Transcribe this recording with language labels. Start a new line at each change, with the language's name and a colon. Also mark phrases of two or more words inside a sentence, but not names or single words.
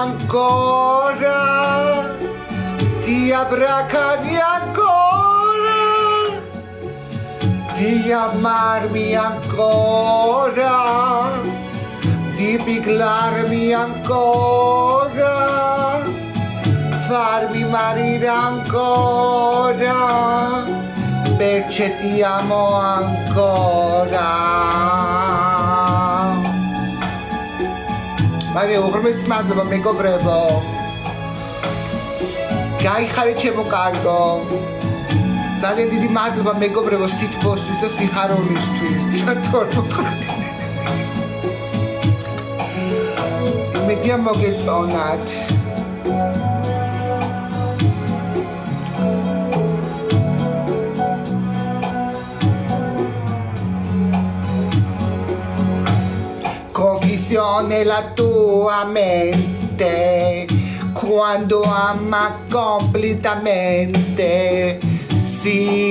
Italian: ancora, ti abbracciami ancora, di amarmi ancora, di piclarmi ancora, farmi morire ancora, perché ti amo ancora. Vai,
Georgian: უღრმესი მადლობა მეგობრებო. გაიხარეთ ჩემო კარგო. ძალიან დიდი მადლობა მეგობრებო სითბოსთვის და სიხარულისთვის. იმედია მოგეწონათ.
Italian: Confusione la tua mente quando ama completamente, sì.